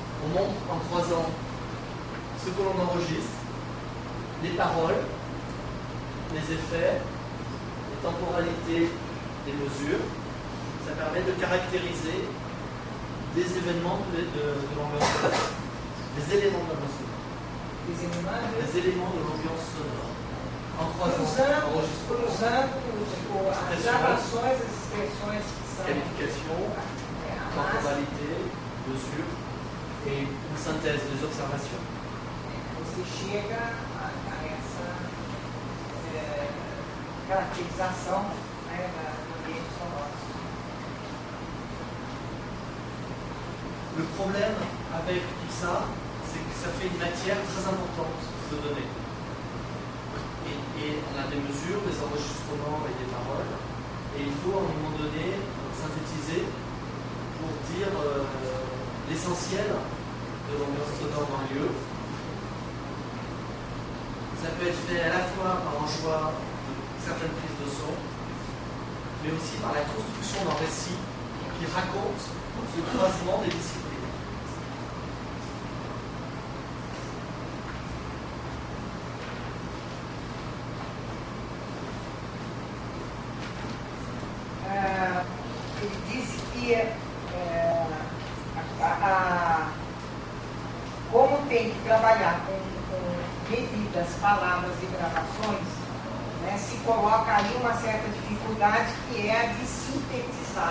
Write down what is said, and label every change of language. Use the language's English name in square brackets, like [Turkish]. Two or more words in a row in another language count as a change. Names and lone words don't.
[French] on montre en croisant ce que l'on enregistre, les paroles, les effets, les temporalités des mesures. Ça permet de caractériser des événements de l'ambiance sonore, des éléments de l'ambiance sonore. Des éléments de l'ambiance sonore. En croisant, enregistrement, [Portuguese] as gravações, as expressões que são [French] qualification, temporalité, mesure et une synthèse des observations. [Portuguese] Você chega a essa caracterização, né, do ambiente sonoro. [French] Le problème avec tout ça, c'est que ça fait une matière très importante de données. Et on a des mesures, des enregistrements et des paroles. Et il faut à un moment donné synthétiser pour dire l'essentiel de l'ambiance sonore d'un lieu. Ça peut être fait à la fois par un choix de certaines prises de son, mais aussi par la construction d'un récit qui raconte ce croisement des disciplines. [Portuguese] Ele disse que como tem que trabalhar com medidas, palavras e gravações, né, se coloca aí uma certa dificuldade que é a de sintetizar.